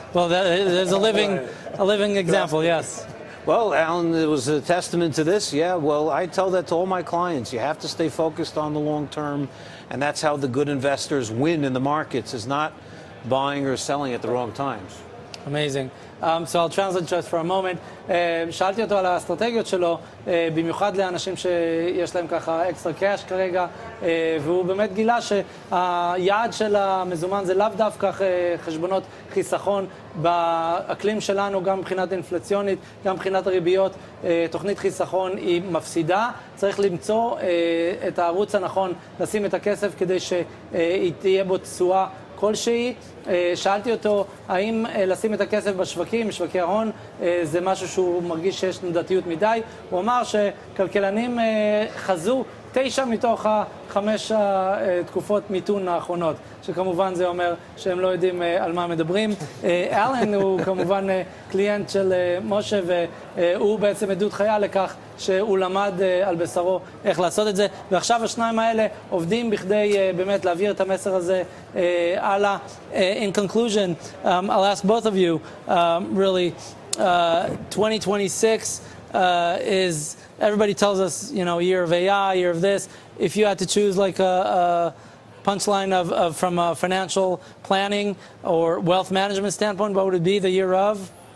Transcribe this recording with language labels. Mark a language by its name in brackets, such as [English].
[English] Well, there's a living example, yes. Well, Alan, it was a testament to this. Yeah, well, I tell that to all my clients. You have to stay focused on the long term, and that's how the good investors win in the markets, is not buying or selling at the wrong times. Amazing. So I'll translate just for a moment. [Hebrew] שאלתי אותו על האסטרטגיות שלו, במיוחד לאנשים שיש להם ככה אקסטרה קאש כרגע, והוא באמת גילה שהיעד של המזומן זה לאו דווקא חשבונות חיסכון באקלים שלנו, גם מבחינת אינפלציונית, גם מבחינת הריביות. תוכנית חיסכון היא מפסידה, צריך למצוא את הערוץ הנכון, לשים את הכסף כדי שהיא תהיה בו תשואה כלשהי. שאלתי אותו האם לשים את הכסף בשווקים, שווקי ההון, זה משהו שהוא מרגיש שיש תנודתיות מדי. הוא אמר שכלכלנים חזו 9 מתוך 5 תקופות מיתון האחרונות, שכמובן זה אומר שהם לא יודעים על מה מדברים. אלן הוא כמובן קליינט של משה, והוא בעצם עדות חיה לכך שהוא למד על בשרו איך לעשות את זה, ועכשיו השניים האלה עובדים בכדי באמת להעביר את המסר הזה הלאה. [English] In conclusion, I'll ask both of you, really, 2026 is, everybody tells us, you know, year of AI, year of this. If you had to choose like a punchline of from a financial planning or wealth management standpoint, what would it be, the year of?